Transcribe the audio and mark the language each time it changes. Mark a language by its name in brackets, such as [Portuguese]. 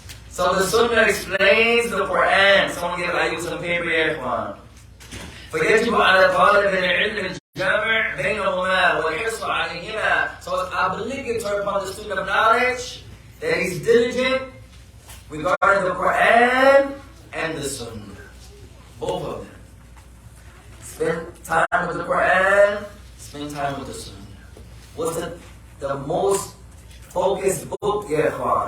[English] So the Sunnah explains the Quran. Someone give Ayub some paper here, Ikhwan. [Arabic] فيجب على طالب العلم الجمع بينهما والحرص عليهما. [English] So it's obligatory upon the student of knowledge that he's diligent regarding the Quran and the Sunnah. Both of them. Spend time with the Quran, spend time with the Sunnah. What's the most focused book, ya ikhwan?